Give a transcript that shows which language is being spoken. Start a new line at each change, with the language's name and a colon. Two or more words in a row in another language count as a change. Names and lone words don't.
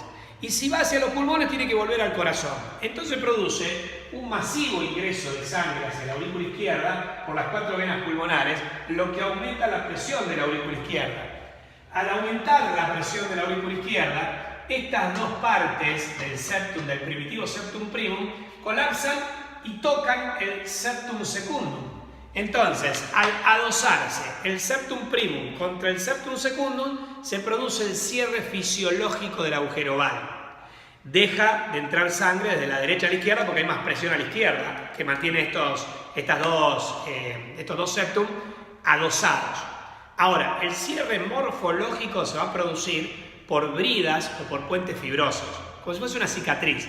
Spanish: Y si va hacia los pulmones, tiene que volver al corazón. Entonces produce un masivo ingreso de sangre hacia la aurícula izquierda por las 4 venas pulmonares, lo que aumenta la presión de la aurícula izquierda. Al aumentar la presión de la aurícula izquierda, estas dos partes del septum, del primitivo
Latin: septum primum,
Spanish: colapsan y tocan el
Latin: septum secundum.
Spanish: Entonces, al adosarse el
Latin: septum primum
Spanish: contra el
Latin: septum secundum,
Spanish: se produce el cierre fisiológico del agujero oval. Deja de entrar sangre desde la derecha a la izquierda porque hay más presión a la izquierda que mantiene estos dos septum adosados. Ahora, el cierre morfológico se va a producir por bridas o por puentes fibrosos, como si fuese una cicatriz.